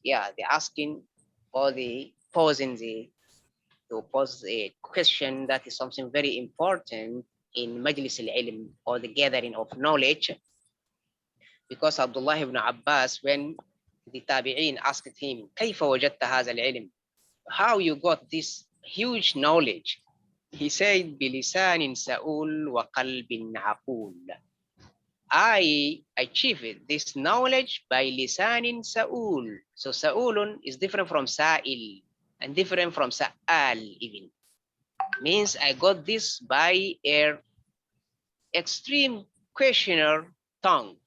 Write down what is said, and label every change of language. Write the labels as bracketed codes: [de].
[en] Yeah, the asking or the posing to pose a question, that is something very important in Majlis al-Ilm, or the gathering of knowledge. Because Abdullah ibn Abbas, when the Tabi'in asked him, [ar] كيف وجدت هذا العلم? [en] How you got this huge knowledge? He said, [ar] بلسان سؤول وقلب عقول. [en] I achieved this knowledge by lisanin sa'ul. So sa'ulun is different from sa'il and different from sa'al even. Means I got this by a extreme questioner tongue.